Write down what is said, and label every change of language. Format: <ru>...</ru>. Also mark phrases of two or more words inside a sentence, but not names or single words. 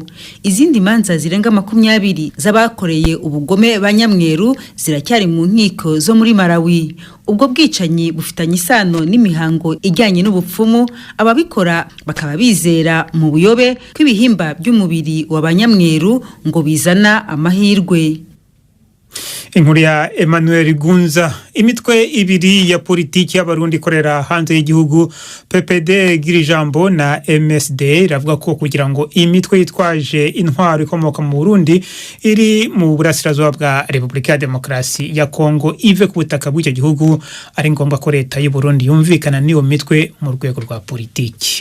<rw>Izindi manza zirenga 20 z'abakoreye ubugome banyamweru ziracyari mu nkiko zo muri Malawi. Ubwo bwicanyi bufitanye isano n'imihango ijyanye n'ubupfumu, ababikora bakaba bizera mu buyobe kw'ibihimba by'umubiri w'abanyamweru ngo bizana amahirwe. Inkuru ya Emmanuel Gunza. Imitwe 2 ya politiki y'abarundi ikorera hanze y'igihugu PPD Girijambo na MSD iravuga ko kugira ngo imitwe yitwaje intwaro ikomoka mu Burundi iri mu burasirazuba bwa Repubulika ya Demokarasi ya Kongo ive ku butaka bw'icyo gihugu ari ngombwa ko leta y'u Burundi yumvikana n'iyo mitwe mu rwego rwa politiki.</rw>